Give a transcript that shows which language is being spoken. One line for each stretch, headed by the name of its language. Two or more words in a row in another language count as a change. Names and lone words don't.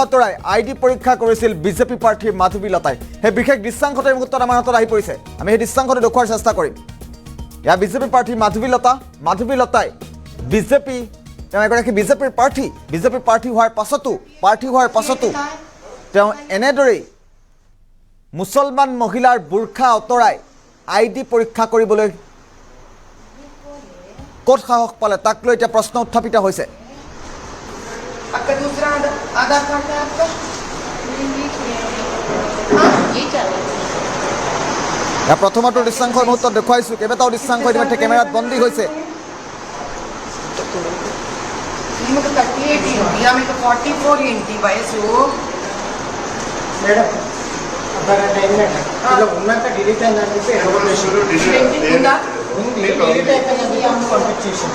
Assamese: অতৰাই আইডি পৰীক্ষা কৰিছিল বিজেপি প্ৰাৰ্থী মাধৱী লতাই সেই বিশেষ দৃশ্যাংশটো এই মুহূৰ্তত আমাৰ হাতত আহি পৰিছে আমি সেই দৃশ্যাংশটো দেখুৱাৰ চেষ্টা কৰিম এয়া বিজেপি প্ৰাৰ্থী মাধৱী লতাই বিজেপি তেওঁ এগৰাকী বিজেপিৰ প্ৰাৰ্থী হোৱাৰ পাছতো তেওঁ এনেদৰেই মুছলমান মহিলাৰ বুৰখা অতৰাই আইডি পৰীক্ষা কৰিবলৈ ক'ত সাহস পালে তাক লৈ এতিয়া প্ৰশ্ন উত্থাপিত হৈছে
Hindi: आपका दूसरा आधार कार्ड है आपका
Assamese: প্ৰথমটো দৃশ্যাংশ মুহূৰ্তত দেখুৱাইছোঁ কেইবাটাও দৃশ্যাংশ ইতিমধ্যে কেমেৰাত বন্দী হৈছে
Telugu: మీకు 38 ఇండియా మీకు 44 ఏంటి వయసు మేడం అబ్బరంట ఏంటంటే ఇలా ఉన్నాక డిలీట్ అయిందని ప్రింటింగ్ ఉందా డిలీట్ అయిపోయింది అమ్మ పంపించేసాను